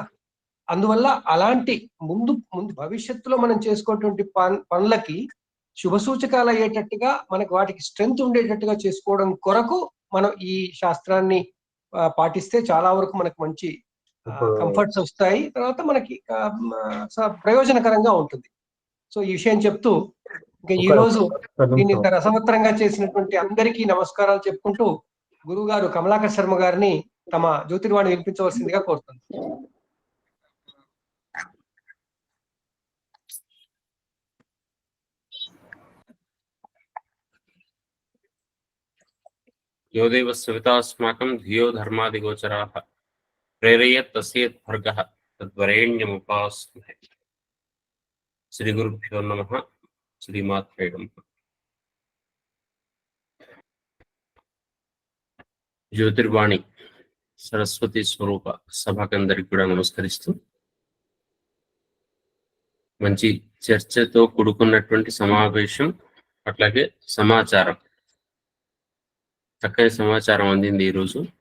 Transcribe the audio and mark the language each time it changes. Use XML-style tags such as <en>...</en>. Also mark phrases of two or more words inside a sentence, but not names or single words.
<te>అందువల్ల అలాంటి ముందు భవిష్యత్తులో మనం చేసుకోవటువంటి పనులకి శుభ సూచకాలు అయ్యేటట్టుగా మనకి వాటికి స్ట్రెంగ్త్ ఉండేటట్టుగా చేసుకోవడం కొరకు మనం ఈ శాస్త్రాన్ని పాటిస్తే చాలా వరకు మనకు మంచి కంఫర్ట్స్ వస్తాయి, తర్వాత మనకి ప్రయోజనకరంగా ఉంటుంది. సో ఈ విషయం చెప్తూ ఇంకా ఈ రోజు దీన్ని ఇంత రసవత్తరంగా చేసినటువంటి అందరికీ నమస్కారాలు చెప్పుకుంటూ గురువు గారు కమలాకర్ శర్మ గారిని తమ జ్యోతిర్వాణి వినిపించవలసిందిగా కోరుతుంది.</te> <sa>यो देव सवितास्माकं धियो धर्मादिगोचराः प्रेरयेत् तस्येत् भर्गः तद्वरेण्यमुपास्महे. श्री गुरुभ्यो नमः. श्रीमात्रे नमः.</sa> <te>జ్యోతిర్వాణి సరస్వతి స్వరూప సభకందరికి కూడా నమస్కరిస్తూ, మంచి చర్చతో కూడుకున్నటువంటి సమావేశం, అట్లాగే సమాచారం, చక్కని సమాచారం అందింది ఈరోజు.</te>